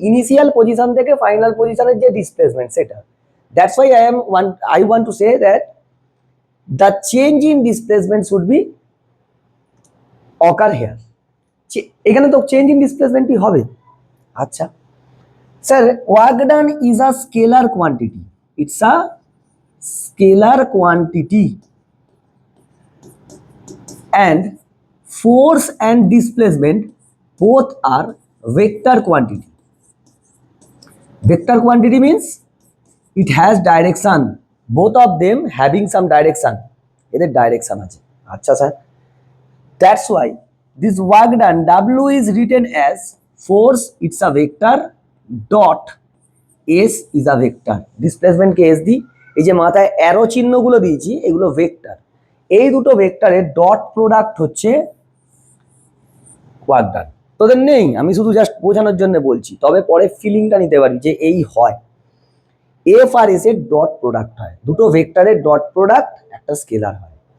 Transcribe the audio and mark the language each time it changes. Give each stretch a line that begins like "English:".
Bangla: Initial position থেকে final পজিশনের যে ডিসপ্লেসমেন্ট, সেটা।
English: That's why I want to say that the change in displacement should be occur here.
Bangla: এখানে তো change in ডিসপ্লেসমেন্টই হবে। আচ্ছা sir,
English: Work done is a scalar quantity, it's a scalar quantity, and force and displacement both are vector quantity. Vector quantity means it has direction, both of them having some direction.
Bangla: এদের direction আছে।
English: আচ্ছা sir, that's why this work done W is written as force, it's a vector, dot S is a vector.
Bangla: Displacement K S দি, এই যে মাথায় arrow চিহ্নগুলো দিয়েছি এগুলো vector, এই দুটো ভেক্টরের ডট প্রোডাক্ট হচ্ছে ওয়ার্ক ডান। তোদের নেই, আমি শুধু জাস্ট বোঝানোর জন্য বলছি, তবে পরে ফিলিংটা নিতে পারি যে এই হয়। এফ আর এস এর ডট প্রোডাক্ট হয়, দুটো ভেক্টরের ডট প্রোডাক্ট একটা স্কেলার হয়।